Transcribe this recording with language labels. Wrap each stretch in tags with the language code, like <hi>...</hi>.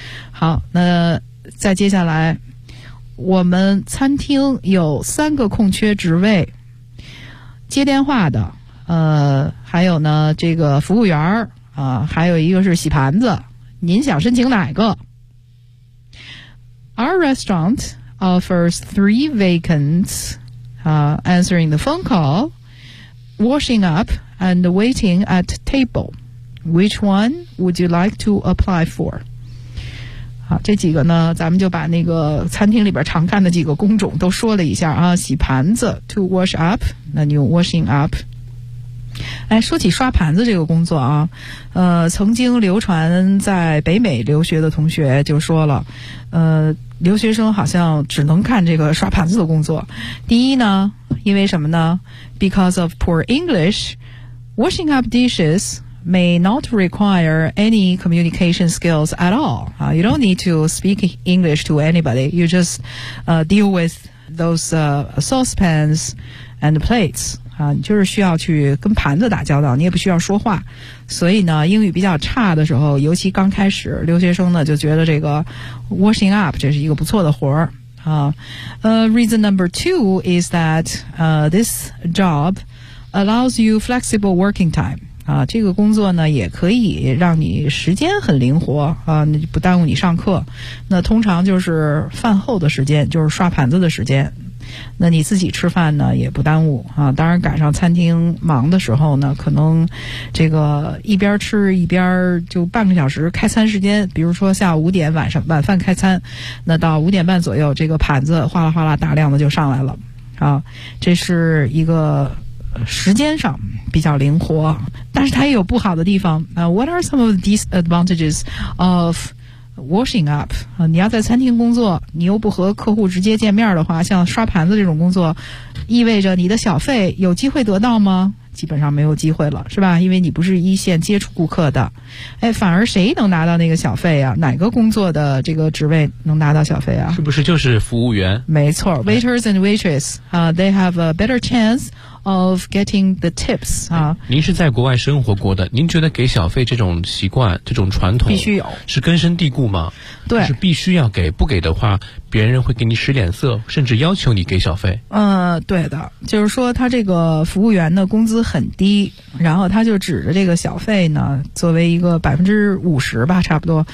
<zh>好，那再接下来，我们餐厅有3个空缺职位，接电话的，还有呢这个服务员啊，还有一个是洗盘子，您想申请哪个？</zh> <en>Our restaurant offers 3 vacants, answering the phone call, washing up, and waiting at table. Which one would you like to apply for?</en> <zh>好，这几个呢，咱们就把那个餐厅里边常干的几个工种都说了一下啊，洗盘子 to wash up, 那你用 washing up。哎，说起刷盘子这个工作啊，曾经流传在北美留学的同学就说了，留学生好像只能干这个刷盘子的工作。第一呢，因为什么呢</zh> <en>？Because of poor English, washing up dishes may not require any communication skills at all. You don't need to speak English to anybody. You just deal with those saucepans and plates.</en> <zh>你就是需要去跟盘子打交道，你也不需要说话，所以呢英语比较差的时候，尤其刚开始留学生呢就觉得这个 washing up 这是一个不错的活儿啊。</zh> <en>Reason number two is that this job allows you flexible working time.</en> <zh>啊，这个工作呢也可以让你时间很灵活啊，那就不耽误你上课。那通常就是饭后的时间，就是刷盘子的时间。那你自己吃饭呢也不耽误啊，当然赶上餐厅忙的时候呢，可能这个一边吃一边就半个小时开餐时间，比如说下午5点晚饭开餐，那到5点半左右，这个盘子哗啦哗啦大量的就上来了啊，这是一个时间上比较灵活，但是它也有不好的地方啊。</zh> <en>What are some of the disadvantages of washing up？</en> <zh>你要在餐厅工作，你又不和客户直接见面的话，像刷盘子这种工作，意味着你的小费有机会得到吗？基本上没有机会了，是吧？因为你不是一线接触顾客的。哎，反而谁能拿到那个小费啊？哪个工作的这个职位能拿到小费啊？是不是就是服务员？没错</zh> <en>，waiters and waitress， 啊、they have a better chance of getting the tips 啊。</en> <zh>您是在国外生活过的，您觉得给小费这种习惯、这种传统必须有，是根深蒂固吗？对，是必须要给，不给的话，别人会给你使脸色，甚至要求你给小费。对的，就是说他这个服务员的工资很低，然后他就指着这个小费呢，作为一个50%吧，差不多、</zh>